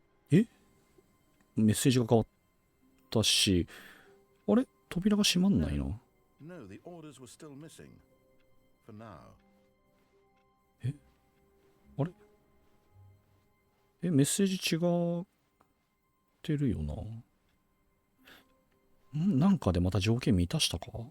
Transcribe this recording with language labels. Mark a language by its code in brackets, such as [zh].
[ja] メッセージが変わったし、あれ扉が閉まんないな。 [en] No, the orders were still missing. For now. [ja] あれメッセージ違ってるよな。なんかでまた条件満たしたか。